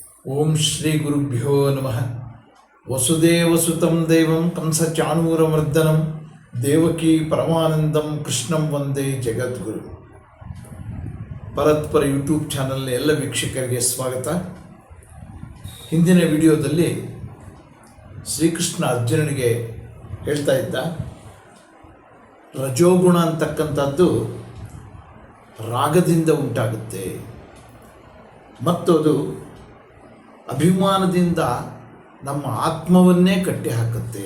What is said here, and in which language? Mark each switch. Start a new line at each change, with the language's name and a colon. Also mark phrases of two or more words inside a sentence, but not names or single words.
Sanskrit: ಓಂ ಶ್ರೀ ಗುರುಭ್ಯೋ ನಮಃ. ವಸುದೇವಸುತಂ ದೇವಂ ಕಂಸಚಾಣೂರಮರ್ದನಂ ದೇವಕೀ ಪರಮಾನಂದಂ ಕೃಷ್ಣಂ ವಂದೇ ಜಗದ್ಗುರು.
Kannada: ಪರತ್ಪರ ಯೂಟ್ಯೂಬ್ ಚಾನಲ್ನ ಎಲ್ಲ ವೀಕ್ಷಕರಿಗೆ ಸ್ವಾಗತ. ಹಿಂದಿನ ವಿಡಿಯೋದಲ್ಲಿ ಶ್ರೀಕೃಷ್ಣ ಅರ್ಜುನನಿಗೆ ಹೇಳ್ತಾ ಇದ್ದ, ರಜೋಗುಣ ಅಂತಕ್ಕಂಥದ್ದು ರಾಗದಿಂದ ಉಂಟಾಗುತ್ತೆ ಮತ್ತು ಅದು ಅಭಿಮಾನದಿಂದ ನಮ್ಮ ಆತ್ಮವನ್ನೇ ಕಟ್ಟಿ ಹಾಕುತ್ತೆ.